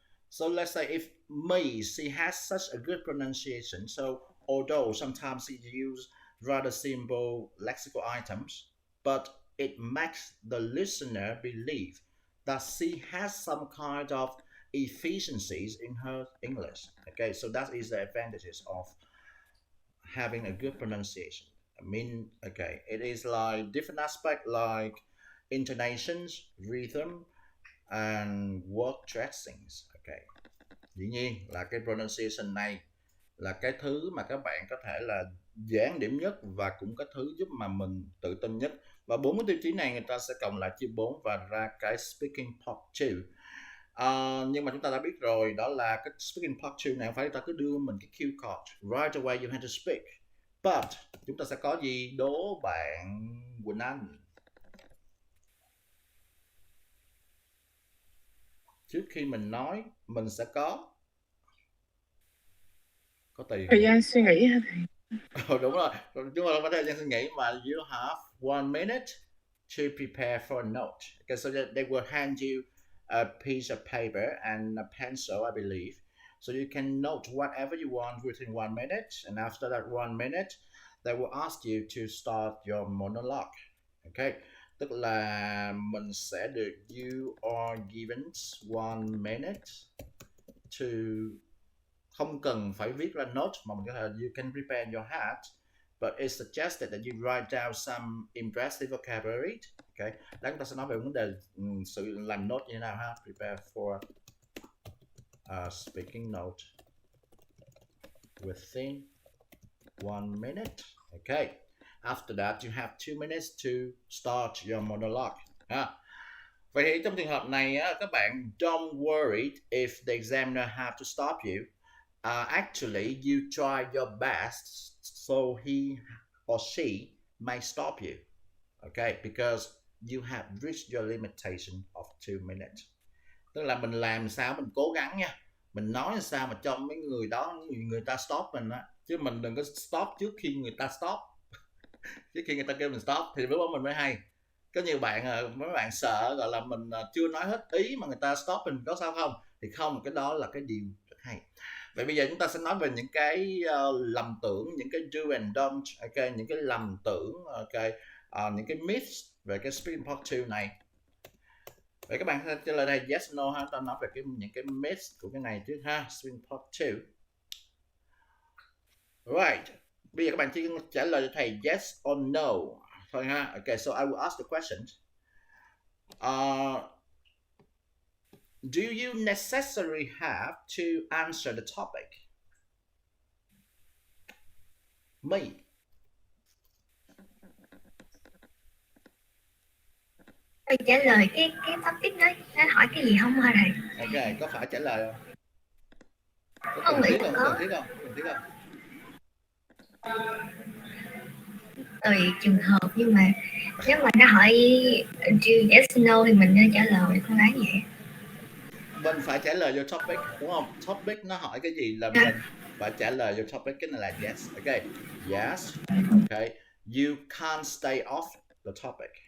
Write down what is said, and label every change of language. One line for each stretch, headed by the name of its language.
English: So let's say if me, she has such a good pronunciation, so although sometimes she use rather simple lexical items, but it makes the listener believe that she has some kind of efficiencies in her English. Okay, so that is the advantages of having a good pronunciation. I mean, okay, it is like different aspect like intonations, rhythm, and word dressings.
Vietnamese: Okay, dĩ nhiên là cái pronunciation này là cái thứ mà các bạn có thể là dễ ăn điểm nhất và cũng có thứ giúp mà mình tự tin nhất. Và 4 cái tiêu chí này người ta sẽ cộng lại chia 4 và ra cái speaking part 2. Nhưng mà chúng ta đã biết rồi, đó là cái speaking part 2 này không phải ta cứ đưa mình cái cue card
English: right away you have to speak,
Vietnamese: but chúng ta sẽ có gì đố bạn Quỳnh Anh. Trước khi mình nói mình sẽ có tiền. Thời gian suy nghĩ hả thầy? Đúng rồi, chúng ta không có thời gian suy nghĩ mà
English: you have 1 minute to prepare for a note. Okay, so they will hand you a piece of paper and a pencil, I believe. So you can note whatever you want within 1 minute, and after that 1 minute, they will ask you to start your monologue. Okay,
Vietnamese: tức là mình sẽ được
English: you are given 1 minute to,
Vietnamese: không cần phải viết ra note mà mình có thể
English: you can prepare in your head, but it's suggested that you write down some impressive vocabulary.
Vietnamese: Okay, đó chúng ta sẽ nói về vấn đề sự làm note như thế nào ha.
English: Prepare for a speaking note within 1 minute. Okay, after that you have 2 minutes to start your monologue.
Vietnamese: Vậy thì trong trường hợp này các bạn
English: don't worry if the examiner have to stop you. Actually, you try your best so he or she may stop you. Okay, because you have reached your limitation of 2 minutes.
Vietnamese: Tức là mình làm sao mình cố gắng nha, mình nói sao mà cho mấy người đó người ta stop mình á, chứ mình đừng có stop trước khi người ta stop. Trước khi người ta kêu mình stop thì lúc đó mình mới hay. Có nhiều bạn mấy bạn sợ gọi là mình chưa nói hết ý mà người ta stop mình, có sao không? Thì không, cái đó là cái điều rất hay. Vậy bây giờ chúng ta sẽ nói về những cái lầm tưởng, những cái do and don't, okay, những cái lầm tưởng, okay, những cái myths về cái speaking part 2 này. Vậy các bạn sẽ trả lời đây yes no ha, ta nói về những cái myths của cái này trước ha, speaking part 2. Right, bây giờ các bạn chỉ trả lời cho thầy yes or no thôi ha.
English: Okay, so I will ask the questions. Do you necessarily have to answer the topic? Me.
Vietnamese: Phải trả lời cái topic đó, nó hỏi cái gì không hả thầy? Ok, có phải trả lời không? Có Con cần nghĩ thiết là không? Có có. cần thiết không? Có cần thiết không? Tùy trường hợp, nhưng mà nếu mà nó hỏi yes no thì mình nên trả lời, con gái vậy. Mình phải trả lời vô topic, đúng không? Topic nó hỏi cái gì là mình phải trả lời vô topic, cái này là yes.
English: Ok, yes. Ok, you can't stay off the topic.